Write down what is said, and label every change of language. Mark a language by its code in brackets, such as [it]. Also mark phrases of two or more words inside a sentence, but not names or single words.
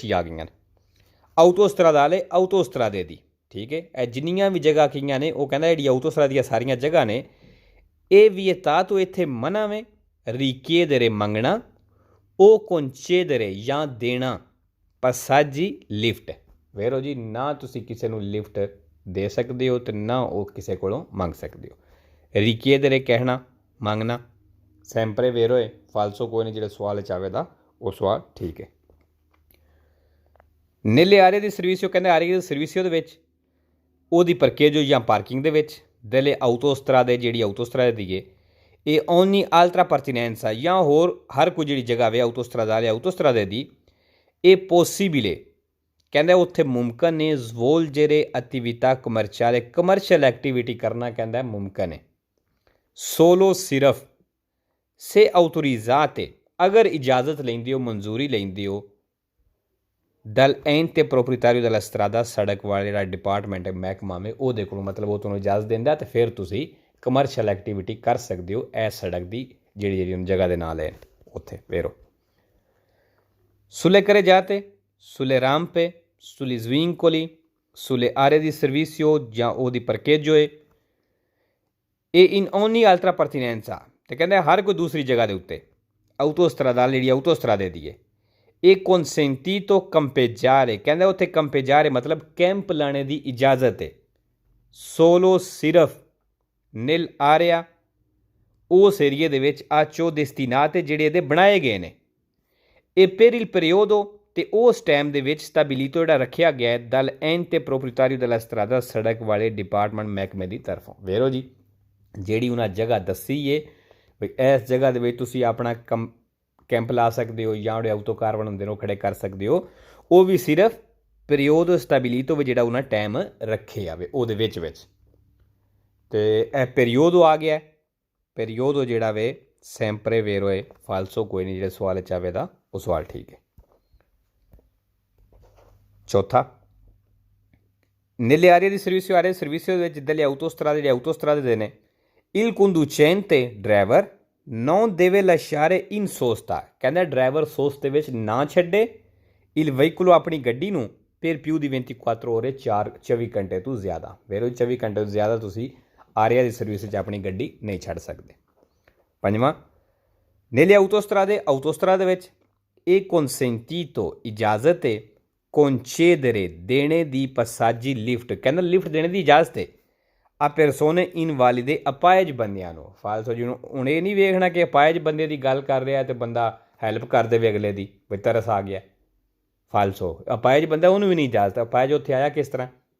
[pa] ਹੀ ਆ ਗਈਆਂ ਨੇ ਆਟੋਸਟਰਾਦੇ ਦੀ ਠੀਕ ਹੈ ਇਹ ਜਿੰਨੀਆਂ ਵੀ ਜਗ੍ਹਾ ਕੀਆਂ ਨੇ ਉਹ ਕਹਿੰਦਾ ਜਿਹੜੀ ਆਟੋਸਟਰਾਦ ਦੀਆਂ ਸਾਰੀਆਂ ਜਗ੍ਹਾ ਨੇ ਇਹ ਵੀ ਤਾਂ ਤੋਂ ਇੱਥੇ ਮਨਾ ਵੇ ਰੀਕੀਏਦਰੇ ਮੰਗਣਾ ਉਹ concedere ਜਾਂ ਦੇਣਾ pasaggi ਲਿਫਟ ਵੇਰੋ ਜੀ ਨਾ ਤੁਸੀਂ ਕਿਸੇ ਨੂੰ ਲਿਫਟ ਦੇ ਸਕਦੇ ਹੋ ਤੇ ਨਾ ਉਹ ਕਿਸੇ ਕੋਲੋਂ ਮੰਗ ਸਕਦੇ ਹੋ richiedere ਕਹਿਣਾ ਮੰਗਣਾ [it] sempre vero [pa] ਹੈ ਫਾਲਸੋ ਕੋਈ ਨਹੀਂ ਜਿਹੜਾ ਸਵਾਲ ਚ ਆਵੇਦਾ ਉਹ ਸਵਾਲ ਠੀਕ ਹੈ [it] nelle aree di servizio [pa] ਕਹਿੰਦੇ [it] aree di servizio [pa] ਦੇ ਵਿੱਚ ਉਹਦੀ ਪਰਕੇਜੋ ਜਾਂ ਪਾਰਕਿੰਗ ਦੇ ਵਿੱਚ [it] delle autostrade [pa] ਜਿਹੜੀ ਆਟੋਸਟਰਾਦੇ ਦੀ ਹੈ ਇਹ ogni [it] altra pertinenza [pa] ਜਾਂ ਹੋਰ ਹਰ ਕੋਈ ਜਿਹੜੀ ਜਗ੍ਹਾ ਵੇ ਆਟੋਸਟਰਾਦੇ ਦੀ ਇਹ ਪੋਸੀਬਲ ਕਹਿੰਦਾ ਉੱਥੇ ਮੁਮਕਨ ਨੇ ਸਵੋਲਜਰੇ [it] attività commerciale [en] commercial activity [pa] ਕਰਨਾ ਕਹਿੰਦਾ ਮੁਮਕਨ ਹੈ ਸੋਲੋ ਸਿਰਫ [it] se autorizzate [pa] ਅਗਰ ਇਜਾਜ਼ਤ ਲੈਂਦੇ ਹੋ ਮਨਜ਼ੂਰੀ ਲੈਂਦੇ ਹੋ [it] dal ente proprietario della strada [pa] ਸੜਕ ਵਾਲਾ ਜਿਹੜਾ ਡਿਪਾਰਟਮੈਂਟ ਹੈ ਮਹਿਕਮਾ ਮੇ ਉਹਦੇ ਕੋਲੋਂ ਮਤਲਬ ਉਹ ਤੁਹਾਨੂੰ ਇਜਾਜ਼ਤ ਦਿੰਦਾ ਤੇ ਫਿਰ ਤੁਸੀਂ [en] commercial activity [pa] ਕਰ ਸਕਦੇ ਹੋ ਇਸ ਸੜਕ ਦੀ ਜਿਹੜੀ ਜਗ੍ਹਾ ਦੇ ਨਾਲ ਹੈ ਉੱਥੇ ਵੇਰੋ [it] sulle carreggiate sulle rampe, sugli svincoli, sulle aree di servizio [pa] ਜਾਂ ਉਹਦੀ ਪਰਕੇਜੋ ਹੈ ਇਹ [it] in ogni altra pertinenza [pa] ਤੇ ਕਹਿੰਦਾ ਹਰ ਕੋਈ ਦੂਸਰੀ ਜਗ੍ਹਾ ਦੇ ਉੱਤੇ autostradale ਜਿਹੜੀ autostrade ਦੀ ਹੈ ਇਹ [it] consentito campeggiare [pa] ਕਹਿੰਦਾ ਉੱਥੇ campeggiare ਮਤਲਬ ਕੈਂਪ ਲਾਣੇ ਦੀ ਇਜਾਜ਼ਤ ਹੈ solo ਸਿਰਫ [it] nel area [pa] ਉਸ ਏਰੀਏ ਦੇ ਵਿੱਚ ਆ 4 destinate ਜਿਹੜੇ ਇਹਦੇ ਬਣਾਏ ਗਏ ਨੇ ਇਹ [it] per il periodo [pa] ਤੇ ਉਸ ਟਾਈਮ ਦੇ ਵਿੱਚ ਸਟੈਬਿਲਿਟੋ ਜਿਹੜਾ ਰੱਖਿਆ ਗਿਆ ਹੈ [it] dal ente proprietario della strada [pa] ਸੜਕ ਵਾਲੇ ਡਿਪਾਰਟਮੈਂਟ ਮਹਿਕਮੇ ਦੀ ਤਰਫੋਂ ਵੇਰੋ ਜੀ ਜਿਹੜੀ ਉਹਨਾਂ ਜਗ੍ਹਾ ਦੱਸੀ ਏ ਵੀ ਇਸ ਜਗ੍ਹਾ ਦੇ ਵਿੱਚ ਤੁਸੀਂ ਆਪਣਾ ਕੈਂਪ ਲਾ ਸਕਦੇ ਹੋ ਜਾਂ ਜਿਹੜੇ ਆਊਟੋ ਕਾਰਵਨ ਹੁੰਦੇ ਨੇ ਉਹ ਖੜੇ ਕਰ ਸਕਦੇ ਹੋ ਉਹ ਵੀ ਸਿਰਫ [it] periodo stabilito [pa] ਵਿੱਚ ਜਿਹੜਾ ਉਹਨਾਂ ਟਾਈਮ ਰੱਖੇ ਜਾਵੇ ਉਹਦੇ ਵਿੱਚ ਤੇ ਇਹ ਪੀਰੀਓਡੋ ਆ ਗਿਆ ਪੀਰੀਓਡੋ ਜਿਹੜਾ ਵੇ [it] sempre vero [pa] ਹੈ ਫਾਲਸੋ ਕੋਈ ਨਹੀਂ ਜਿਹੜੇ ਸਵਾਲ 'ਚ ਆਵੇ ਦਾ ਉਹ ਸਵਾਲ ਠੀਕ ਹੈ ਚੌਥਾ [it] nelle aree di servizio [pa] ਵਿੱਚ [it] delle autostrade [pa] ਜਿਹੜੇ autostrade ਦੇ ਨੇ [it] il conducente driver non deve lasciare in sosta [pa] ਕਹਿੰਦਾ ਡਰਾਈਵਰ ਸੋਸਤੇ ਵਿੱਚ ਨਾ ਛੱਡੇ [it] il veicolo [pa] ਆਪਣੀ ਗੱਡੀ ਨੂੰ [it] per più di 24 ore [pa] 24 ਘੰਟੇ ਤੋਂ ਜ਼ਿਆਦਾ ਵੇਰੋ 24 ਘੰਟੇ ਤੋਂ ਜ਼ਿਆਦਾ ਤੁਸੀਂ ਆਰਿਆ ਦੀ ਸਰਵਿਸ 'ਚ ਆਪਣੀ ਗੱਡੀ ਨਹੀਂ ਛੱਡ ਸਕਦੇ ਪੰਜਵਾਂ [it] nelle autostrade [pa] ਵਿੱਚ ਇਹ consentito ਇਜਾਜ਼ਤ ਹੈ concedere ਦੇਣੇ ਦੀ passaggi ਲਿਫਟ ਕਹਿੰਦਾ ਲਿਫਟ ਦੇਣੇ ਦੀ ਇਜਾਜ਼ਤ ਹੈ [it] a persone invalide [pa] ਅਪਾਇਜ ਬੰਦਿਆਂ ਨੂੰ ਫਾਲਸੋ ਜੀ ਨੂੰ ਹੁਣ ਇਹ ਨਹੀਂ ਵੇਖਣਾ ਕਿ ਅਪਾਇਜ ਬੰਦੇ ਦੀ ਗੱਲ ਕਰ ਰਿਹਾ ਤੇ ਬੰਦਾ ਹੈਲਪ ਕਰ ਦੇਵੇ ਅਗਲੇ ਦੀ ਵੀ ਤਰਸ ਆ ਗਿਆ ਫਾਲਸੋ ਅਪਾਇਜ ਬੰਦਾ ਉਹਨੂੰ ਵੀ ਨਹੀਂ ਇਜਾਜ਼ਤ ਅਪਾਇਜ ਉੱਥੇ ਆਇਆ ਕਿਸ ਤਰ੍ਹਾਂ